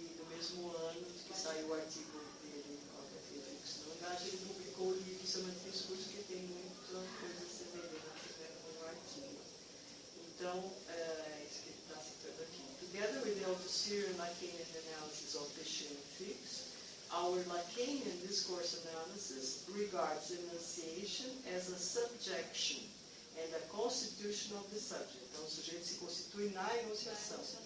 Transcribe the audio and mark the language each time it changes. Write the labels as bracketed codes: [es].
[pt] Mesmo ano que saiu o artigo dele, ele publicou o livro Semântica e Discurso, que tem muita coisa semelhante, né, com o artigo. Então, é isso que ele está citando aqui. [en] Together with the Althusser Lacanian analysis of Péchet and Fix, our Lacanian discourse analysis regards enunciation as a subjection and a constitution of the subject. [pt] Então, o sujeito se constitui na enunciação.